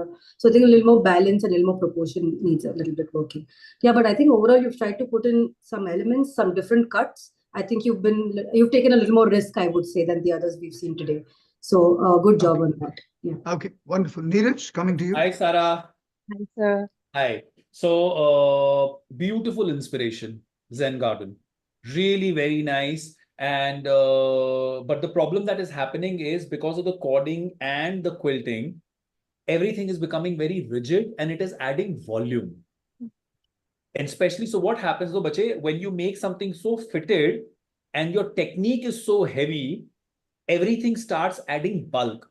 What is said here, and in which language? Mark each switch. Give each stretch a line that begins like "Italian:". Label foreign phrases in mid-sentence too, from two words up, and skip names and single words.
English: So I think a little more balance and a little more proportion needs a little bit working. Yeah, but I think overall you've tried to put in some elements, some different cuts. I think you've taken a little more risk, I would say, than the others we've seen today. So good job on that. Yeah. Okay, wonderful. Neeraj, coming to you. Hi, Sarah. Hi, sir. Hi. So, beautiful inspiration, Zen Garden. Really very nice. And but the problem that is happening is because of the cording and the quilting, everything is becoming very rigid and it is adding volume. And especially, so what happens though, bache, when you make something so fitted and your technique is so heavy, everything starts adding bulk.